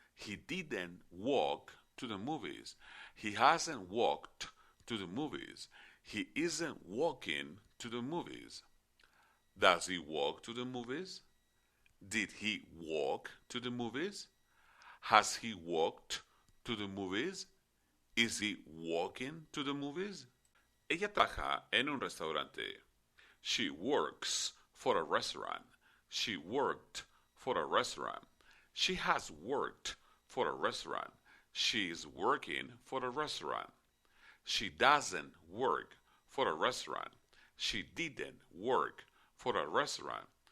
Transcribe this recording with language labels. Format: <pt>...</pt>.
<en>He didn't walk to the movies. He hasn't walked to the movies. He isn't walking to the movies. Does he walk to the movies? Did he walk to the movies? Has he walked to the movies? Is he walking to the movies?</en> <es>Ella trabaja en un restaurante.</es> <en>She works for a restaurant. She worked for a restaurant. She has worked for a restaurant. She is working for a restaurant. She doesn't work for a restaurant. She didn't work for a restaurant.</en>